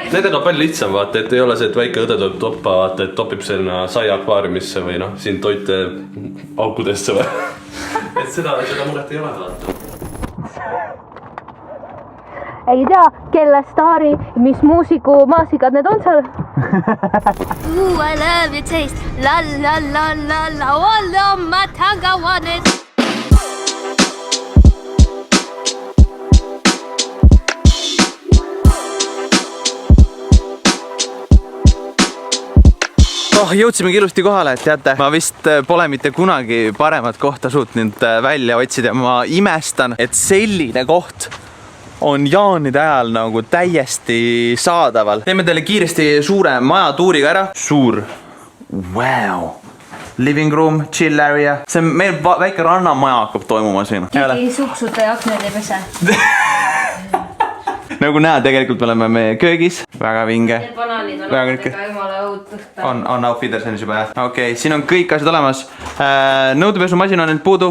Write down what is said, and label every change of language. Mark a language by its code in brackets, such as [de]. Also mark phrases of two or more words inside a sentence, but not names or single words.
[et] Nendega on palju lihtsam vaata, et ei ole see, et väike õde tuleb toppa, vaata, et topib sinna sai akvaariumisse või noh, siin toite aukudesse või. Et seda muret ei ole vaata. Ei tea, kelle staari, mis muusiku maasikad need on seal? [en] Ooh, I love your taste. La la la la la. All of my tongue I want it. [et] Jõudsimegi ilusti kohale, et teate, ma vist pole mitte kunagi paremat kohta suutnud välja otsida. Ma imestan, et selline koht on jaanide ajal nagu täiesti saadaval. Teeme teile kiiresti suure majatuuriga ära. Suur. [en] Wow. Living room, chill area. [et] See on meil väike rannamaja hakkab toimuma siin. Keegi suksuta ja aknad ei pese. Nagu näed, tegelikult me oleme meie köögis. Väga vinge. Need banaalid on ka jumala õudust. On [de] Auf Wiedersehen [et] juba jah. Okei, siin on kõik asjad olemas. Nõudepesumasin on nüüd puudu.